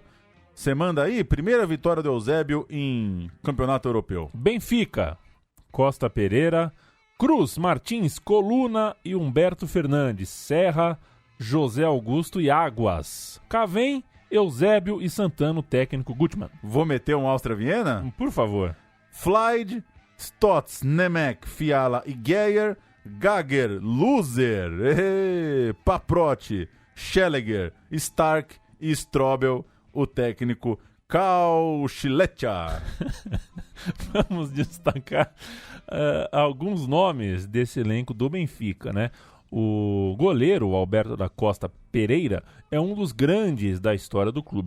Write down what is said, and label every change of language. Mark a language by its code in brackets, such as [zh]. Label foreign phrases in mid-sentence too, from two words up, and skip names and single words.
[pt] Você manda aí, primeira vitória do Eusébio em campeonato europeu. Benfica, Costa Pereira, Cruz, Martins, Coluna e Humberto Fernandes, Serra, José Augusto e Águas, Cavém, Eusébio e Santana, o técnico Gutmann. Vou meter um Áustria Viena? Por favor. Flyde, Stotts, Nemec, Fiala e Geyer, Gager, Loser, Paprotti, Schelliger, Stark e Strobel, o técnico Kauchilecha. Vamos destacar alguns nomes desse elenco do Benfica, né? O goleiro, Alberto da Costa Pereira, é um dos grandes da história do clube.